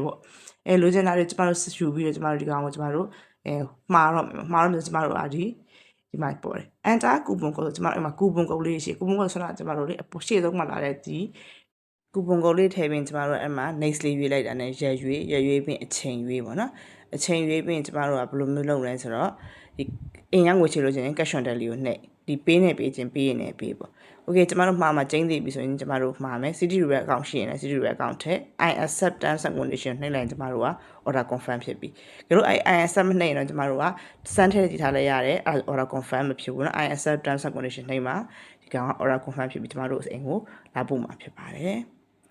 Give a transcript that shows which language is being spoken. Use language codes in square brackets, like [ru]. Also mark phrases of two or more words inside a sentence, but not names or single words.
[my] ပေါ့လိုချင်တာတွေကျမတို့ယူပြီးတော့ကျမတို့ဒီကောင်ကိုကျမတို့မှားတော့ကျမတို့ဒီမှာပေါ်တယ်အန်တာကူပွန်ကိုကျမတို့အဲ့မှာကူပွန်ကုတ်လေးရှိကူပွန်ကုတ် ဆိုတာကျမတို့လေအရှေ့ဆုံးမှာလာတဲ့ဒီကူပွန်ကုတ်လေးထည့်ပြီးကျမတို့အဲ့မှာ next လေးရွေးလိုက်တာနဲ့ရက်ရွေးပြီးအချိန်ရွေးပေါ့နော်အချိန်ရွေးပြီးကျမတို့ကဘယ်လိုမျိုးလုပ်လဲဆိုတော့ဒီအိမ်ရငွေချေ လို့ချင်း [en] cash on delivery [my] ကိုနှိပ်ဒီပေးနေပေးချင်းပေးရင်လည်းပေးပေါ့ okay ကျမတို့မှာကျင်းသေးပြီဆိုရင်ကျမတို့မှာမယ် [en] city rebel account [my] ရှိရင်လည်း [en] city rebel account [my] ထဲ [en] I accept terms and condition [my] နှိပ်လိုက်ရင်ကျမတို့က [en] order confirm [my] ဖြစ်ပြီကြလို့ [en] I accept [my] မနှိပ်ရင်တော့ကျမတို့က send ထဲကြည့်ထားလိုက်ရတယ် [en] order confirm [my] မဖြစ်ဘူးเนาะ [en] I accept terms and condition [my] နှိပ်မှာဒီကောင်က [en] order confirm [my] ဖြစ်ပြီကျမတို့အိမ်ကိုလာပို့မှာဖြစ်ပါတယ်